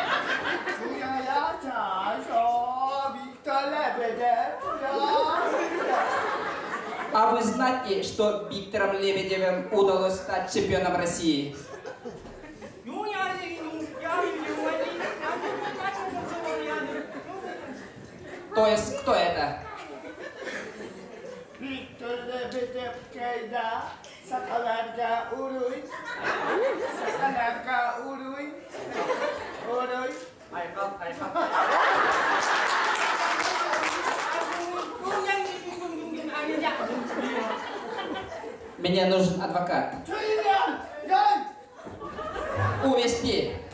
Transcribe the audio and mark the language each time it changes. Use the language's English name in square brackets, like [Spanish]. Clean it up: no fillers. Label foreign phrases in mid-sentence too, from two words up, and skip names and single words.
[Russian] А вы знаете, что Виктором Лебедевым удалось стать чемпионом России? То есть, кто это? [Yakut] Виктор Лебедев, когда сакаларга уруй, уруй. [Russian] Мне нужен адвокат. Увести.